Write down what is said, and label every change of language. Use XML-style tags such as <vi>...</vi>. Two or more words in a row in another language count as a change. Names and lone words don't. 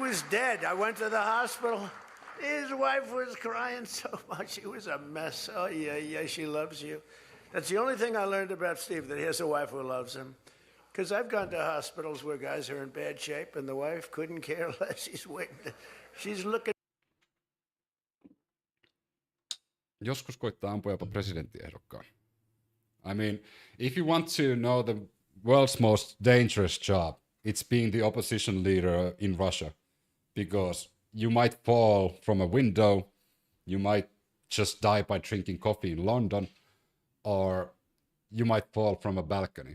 <en>I went to the hospital. His wife was crying so much. She was a mess. Oh, yeah, she loves you. That's the only thing I learned about Steve, that he has a wife who loves him. Because I've gone to hospitals where guys are in bad shape and the wife couldn't care less. She's waiting. She's looking.</en> <fi>Joskus koittaa ampua jopa presidenttiehdokkaan.</fi> <en>I mean, if you want to know the world's most dangerous job, it's being the opposition leader in Russia. Because you might fall from a window, you might just die by drinking coffee in London, or you might fall from a balcony.</en>